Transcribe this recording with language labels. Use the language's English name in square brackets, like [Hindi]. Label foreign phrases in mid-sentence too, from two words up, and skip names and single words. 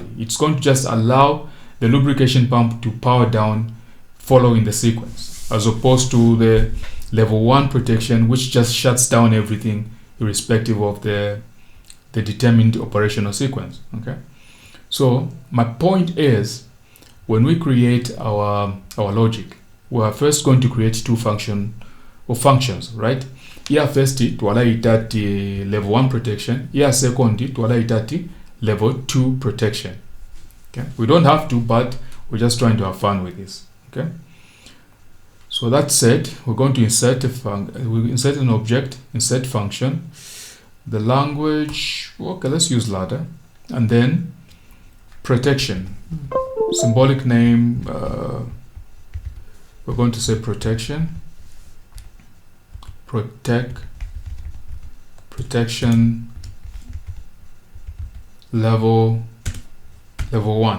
[English] It's going to just allow the lubrication pump to power down following the sequence, as opposed to the level 1 protection, which just shuts down everything irrespective of the determined operational sequence. Okay, so my point is, when we create our logic, we are first going to create two functions, right? Here first [Bemba] twalaita ati [English] level 1 protection, here second [Bemba] twalaita ati [English] level 2 protection. Okay, we don't have to, but we're just trying to have fun with this. Okay, so that said, we're going to insert an object, insert function, the language, okay, let's use ladder, and then protection, symbolic name, we're going to say protection level 1.